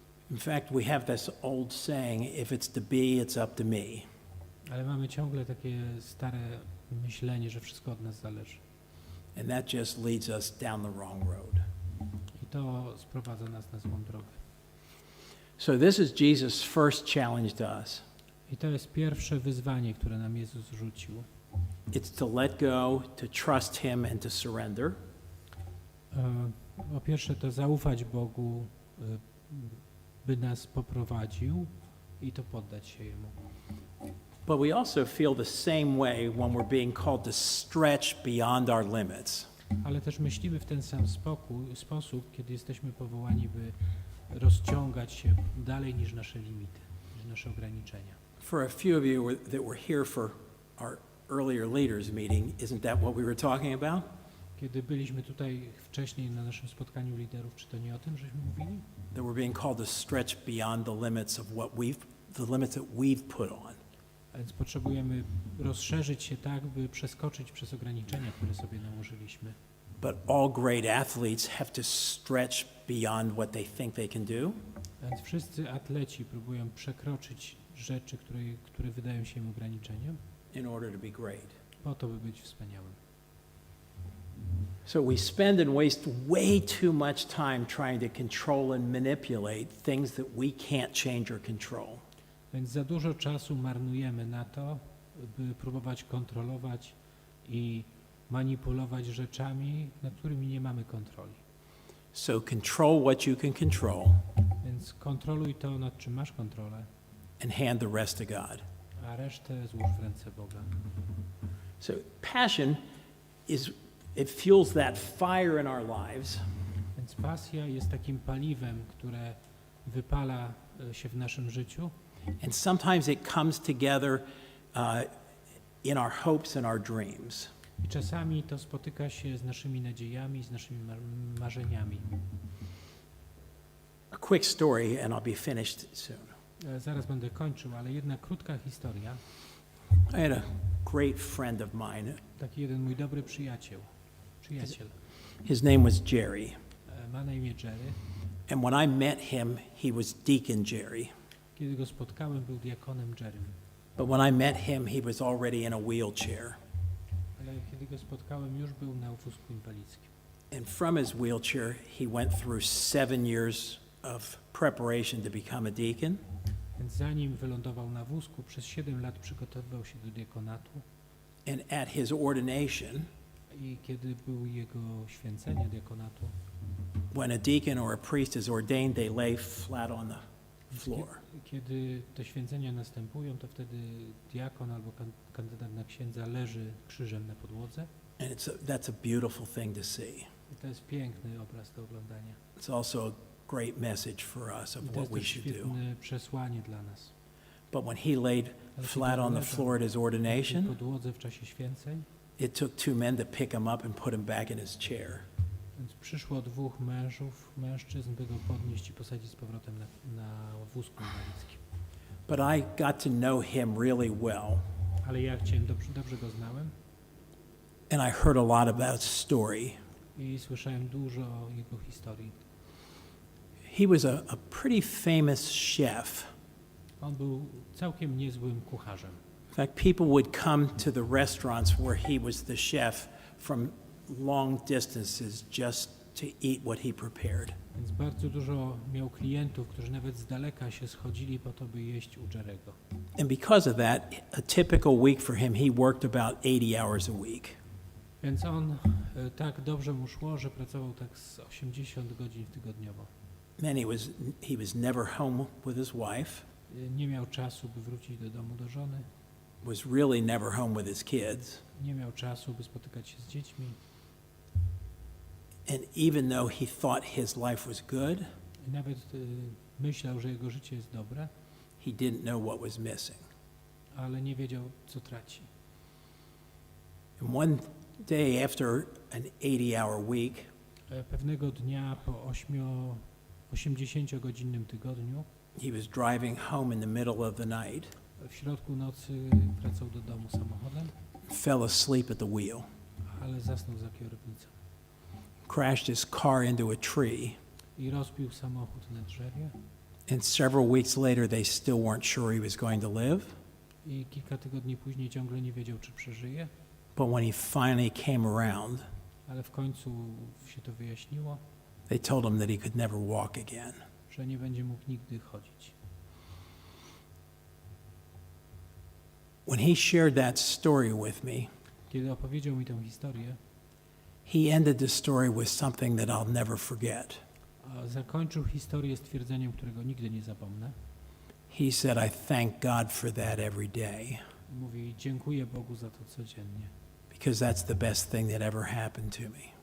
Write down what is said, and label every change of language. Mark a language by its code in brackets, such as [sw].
[en] In fact, we have this old saying, if it's to be, it's up to me. [pl] Ale mamy ciągle takie stare myślenie, że wszystko od nas zależy. [en] And that just leads us down the wrong road. [pl] I to sprowadza nas na złą drogę. [en] So this is Jesus' first challenge to us. [pl] I to jest pierwsze wyzwanie, które nam Jezus rzucił. [en] It's to let go, to trust Him and to surrender. [pl] Po pierwsze to zaufać Bogu, by nas poprowadził i to poddać się Jemu. [en] But we also feel the same way when we're being called to stretch beyond our limits. [pl] Ale też myślimy w ten sam sposób, kiedy jesteśmy powołani, by rozciągać się dalej niż nasze limity, niż nasze ograniczenia. [en] For a few of you that were here for our earlier leaders meeting, isn't that what we were talking about? [pl] Kiedy byliśmy tutaj wcześniej na naszym spotkaniu liderów, czy to nie o tym, żeśmy mówili? [en] That we're being called to stretch beyond the limits of the limits that we've put on. [pl] A więc potrzebujemy rozszerzyć się tak, by przeskoczyć przez ograniczenia, które sobie nałożyliśmy. [en] But all great athletes have to stretch beyond what they think they can do. [pl] A więc wszyscy atleci próbują przekroczyć rzeczy, które wydają się im ograniczeniem, [en] In order to be great. [pl] po to, by być wspaniałym. [en] So we spend and waste way too much time trying to control and manipulate things that we can't change or control. [pl] Więc za dużo czasu marnujemy na to, by próbować kontrolować i manipulować rzeczami, nad którymi nie mamy kontroli. [en] So control what you can control [pl] Więc kontroluj to, nad czym masz kontrolę, [en] and hand the rest to God. [pl] a resztę złóż w ręce Boga. [en] So passion it fuels that fire in our lives. [pl] Więc pasja jest takim paliwem, które wypala się w naszym życiu. [en] And sometimes it comes together in our hopes and our dreams. [pl] I czasami to spotyka się z naszymi nadziejami, z naszymi marzeniami. [en] A quick story and I'll be finished soon. [pl] Zaraz będę kończył, ale jedna krótka historia. [en] I had a great friend of mine. [pl] Taki jeden mój dobry przyjaciel. [en] His name was Jerry. [pl] Ma na imię Jerry. [en] And when I met him, he was Deacon Jerry. [pl] Kiedy go spotkałem, był diakonem Jerrym. [en] But when I met him, he was already in a wheelchair. [pl] Ale kiedy go spotkałem, już był na wózku inwalidzkim. [en] And from his wheelchair, he went through 7 years of preparation to become a deacon. [pl] Więc zanim wylądował na wózku, przez 7 lat przygotowywał się do diakonatu. [en] And at his ordination, [pl] I kiedy był jego święcenie diakonatu, [en] when a deacon or a priest is ordained, they lay flat on the floor. [pl] Kiedy te święcenia następują, to wtedy diakon albo kandydat na księdza leży krzyżem na podłodze. [en] And that's a beautiful thing to see. [pl] I to jest piękny obraz do oglądania. [en] It's also a great message for us of [pl] I to [en] what [pl] jest [en] we [pl] też [en] should do. [pl] świetne przesłanie dla nas. [en] But when he laid [pl] Ale [en] flat [pl] kiedy [en] on the [pl] leżał [en] floor at his [pl] na [en] ordination, [pl] podłodze w czasie święceń, [en] it took 2 men to pick him up and put him back in his chair. [pl] więc przyszło 2 mężczyzn, by go podnieść i posadzić z powrotem na wózku inwalidzkim. [en] But I got to know him really well. [pl] Ale ja dobrze go znałem [en] And I heard a lot about his story. [pl] i słyszałem dużo o jego historii. [en] He was a pretty famous chef. [pl] On był całkiem niezłym kucharzem. [en] In fact, people would come to the restaurants where he was the chef from long distances just to eat what he prepared. [pl] Więc bardzo dużo miał klientów, którzy nawet z daleka się schodzili po to, by jeść u Jerego. [en] And because of that, a typical week for him, he worked about 80 hours a week. [pl] Więc on tak dobrze mu szło, że pracował tak z 80 godzin tygodniowo. [en] Then he was never home with his wife, [pl] Nie miał czasu, by wrócić do domu do żony. [en] was really never home with his kids. [pl] Nie miał czasu, by spotykać się z dziećmi. [en] And even though he thought his life was good, [pl] I nawet myślał, że jego życie jest dobre, [en] he didn't know what was missing. [pl] ale nie wiedział, co traci. [en] And one day after an 80-hour week, [pl] Pewnego dnia po 80-godzinnym tygodniu, [en] he was driving home in the middle of the night, [pl] w środku nocy wracał do domu samochodem, [en] fell asleep at the wheel. [pl] ale zasnął za kierownicą. [en] crashed his car into a tree, [pl] i rozbił samochód na drzewie. [en] and several weeks later they still weren't sure he was going to live. [pl] I kilka tygodni później ciągle nie wiedział, czy przeżyje, [en] But when he finally came around, [pl] ale w końcu się to wyjaśniło, [en] they told him that he could never walk again. [pl] że nie będzie mógł nigdy chodzić. [en] When he shared that story with me, [pl] Kiedy opowiedział mi tę historię, [en] he ended the story with something that I'll never forget. [pl] a zakończył historię stwierdzeniem, którego nigdy nie zapomnę. [en] He said, I thank God for that every day, [pl] Mówi, dziękuję Bogu za to codziennie, [en] because that's the best thing that ever happened to me.